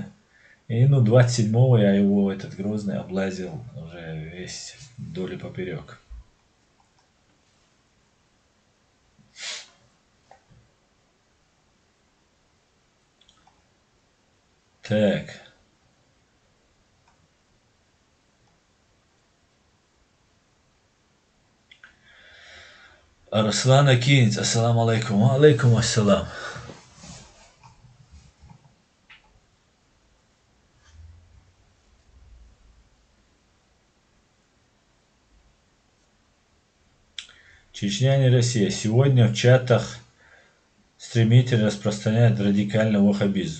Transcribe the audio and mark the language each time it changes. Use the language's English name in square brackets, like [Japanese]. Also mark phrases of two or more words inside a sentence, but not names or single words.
[Russian] И 27-го я его, этот Грозный, облазил уже весь вдоль и поперек. Так. Арслан Акинец, [Arabic] السلام عليكم. عليكم السلام. [Russian] Чечня не Россия. Сегодня в чатах стремительно распространяют радикальный ваххабизм.